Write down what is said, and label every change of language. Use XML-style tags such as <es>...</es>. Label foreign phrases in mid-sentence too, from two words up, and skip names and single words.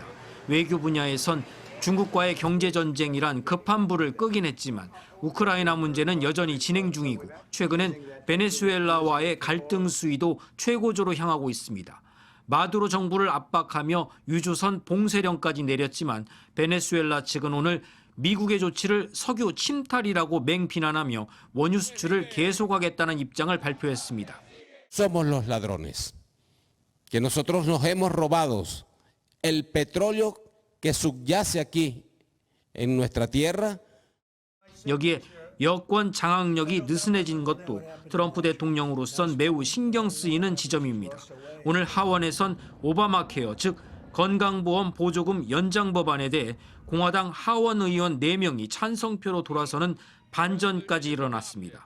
<ko>외교 분야에선 중국과의 경제 전쟁이란 급한 불을 끄긴 했지만 우크라이나 문제는 여전히 진행 중이고 최근엔 베네수엘라와의 갈등 수위도 최고조로 향하고 있습니다. 마두로 정부를 압박하며 유조선 봉쇄령까지 내렸지만 베네수엘라 측은 오늘 미국의 조치를 석유 침탈이라고 맹비난하며 원유 수출을 계속하겠다는 입장을 발표했습니다.</ko> <es>Somos los ladrones. Que nosotros nos hemos robado el petróleo que subyace aquí en nuestra tierra.</es> <ko>여기에 여권 장악력이 느슨해진 것도 트럼프 대통령으로선 매우 신경 쓰이는 지점입니다. 오늘 하원에선 오바마 케어, 즉 건강보험 보조금 연장 법안에 대해 공화당 하원 의원 4명이 찬성표로 돌아서는 반전까지 일어났습니다.</ko>